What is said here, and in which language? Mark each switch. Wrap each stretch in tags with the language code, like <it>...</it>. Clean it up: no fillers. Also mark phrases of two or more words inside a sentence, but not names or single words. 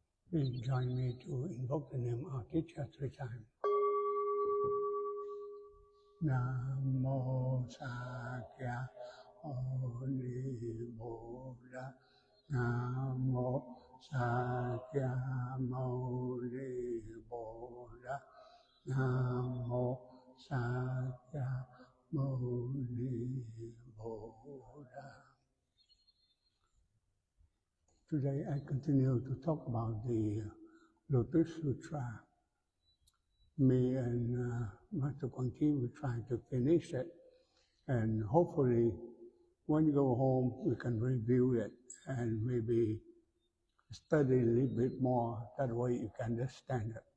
<en>Please join me to invoke the name of our teacher 3 times.</en> <pi>Namo Sakya Muni Buddha. Namo Sakya Muni Buddha. Namo Sakya Muni Buddha.</pi> <en>Today I continue to talk about the Lotus Sutra. Me and Master Quang will try to finish it, and hopefully when you go home we can review it and maybe study a little bit more, that way you can understand it.</en>